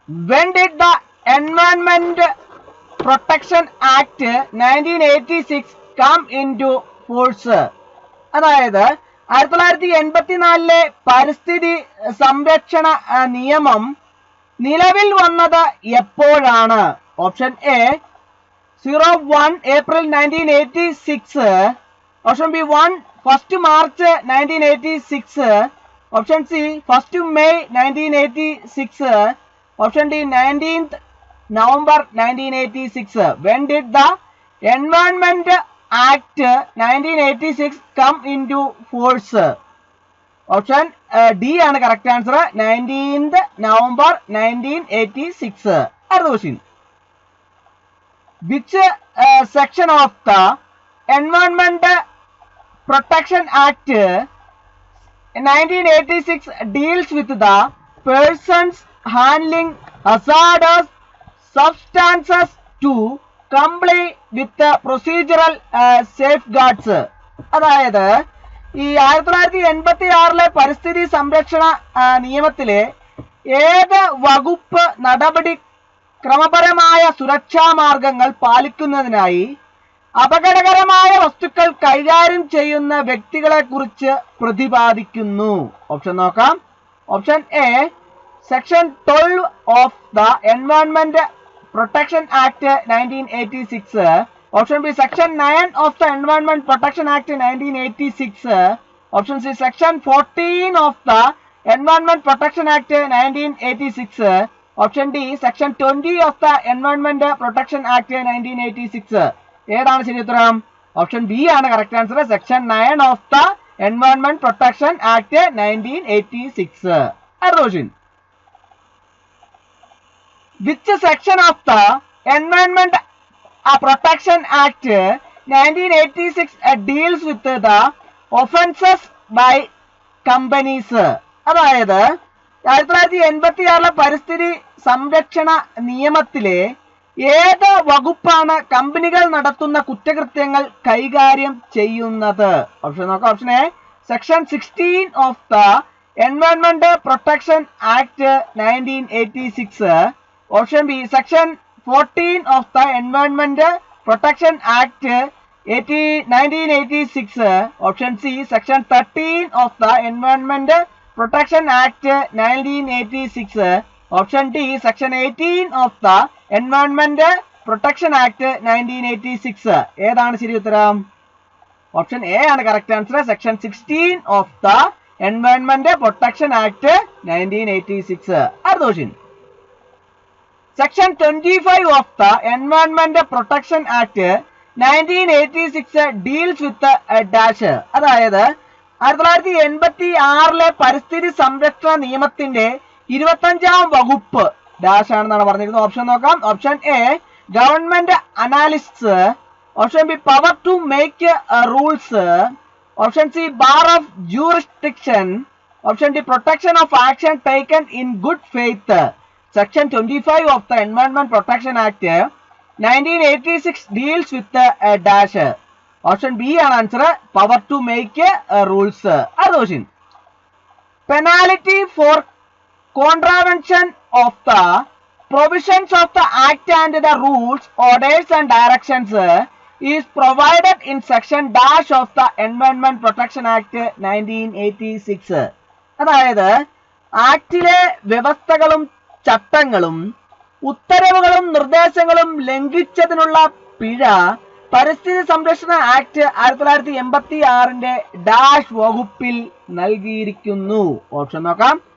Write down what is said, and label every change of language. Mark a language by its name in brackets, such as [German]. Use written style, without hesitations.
[English] When did the Environment Protection Act 1986 come into force? [Malayalam] അതായത് 1984 പരിസ്ഥിതി സംരക്ഷണ നിയമം നിലവിൽ വന്നത് എപ്പോഴാണ്? Option A 01 April 1986, option B 1 March 1986, option C 1 May 1986, option D 19th November 1986. [English] When did the Environment Act 1986 come into force? [Malayalam] Option D ആണ് correct answer, 19th November 1986. അടുത്ത question. [English] Which section of the Environment Protection Act 1986 deals with the persons handling hazardous substances to comply with the procedural safeguards? [Malayalam] അതായത് ഈ 1986 പരിസ്ഥിതി സംരക്ഷണ നിയമത്തിലെ ഏത് വകുപ്പ് നടപടി ക്രമപരമായ സുരക്ഷാ മാർഗങ്ങൾ പാലിക്കുന്നതിനായി അപകടകരമായ വസ്തുക്കൾ കൈകാര്യം ചെയ്യുന്ന വ്യക്തികളെ കുറിച്ച് പ്രതിപാദിക്കുന്നു? ഓപ്ഷൻ നോക്കാം. Option A [English] Section 12 of the Environment Protection Act 1986, option B Section 9 of the Environment Protection Act 1986, option C Section 14 of the Environment Protection Act 1986, option D Section 20 of the Environment Protection Act 1986. [Malayalam] ഏതാണ് ശരി ഉത്തരം? Option B ആണ് correct answer, section 9 of the environment protection act 1986. അടുത്ത question. [English] Which section of the Environment Protection Act 1986 deals with the offenses by companies? [Malayalam] അതായത് 1986 പരിസ്ഥിതി സംരക്ഷണ നിയമത്തിലെ ഏത് വകുപ്പാണ് കമ്പനികൾ നടത്തുന്ന കുറ്റകൃത്യങ്ങൾ കൈകാര്യം ചെയ്യുന്നത്? ഓപ്ഷൻ നോക്കാം. [English] Option A section 16 of the environment protection act 1986, option B section 14 of the Environment Protection Act 1986, option C section 13 of the Environment Protection Act 1986, option D section 18 of the Environment Protection Act 1986. [Malayalam] ഏതാണ് ശരി ഉത്തരം? Option A ആണ് correct answer, section 16 of the Environment Protection Act 1986. അടുത്ത question. [English] Section 25 of the Environment Protection Act 1986 deals with a dash. [Malayalam] അതായത് 1986 പരിസ്ഥിതി സംരക്ഷണ നിയമത്തിന്റെ 25ാം വകുപ്പ് ഡാഷ് ആണെന്നാണ് പറഞ്ഞിരുന്നത്. ഓപ്ഷൻ നോക്കാം. [English] Option A government analysis, option B power to make rules, option C bar of jurisdiction, option D protection of action taken in good faith. Section 25 of the Environment Protection Act 1986 deals with a dash. [Malayalam] Option B ആണ് answer, [English] power to make rules. [Malayalam] അടുത്ത question. [English] Penalty for contravention of the provisions of the Act and the rules, orders and directions is provided in section dash of the Environment Protection Act 1986. [Malayalam] അതായത് ആക്ടിലെ വ്യവസ്ഥകളും ചട്ടങ്ങളും ഉത്തരവുകളും നിർദ്ദേശങ്ങളും ലംഘിച്ചതിനുള്ള പിഴ പരിസ്ഥിതി സംരക്ഷണ act 1986 dash വകുപ്പിൽ നൽകിയിരിക്കുന്നു. ഓപ്ഷൻ നോക്കാം.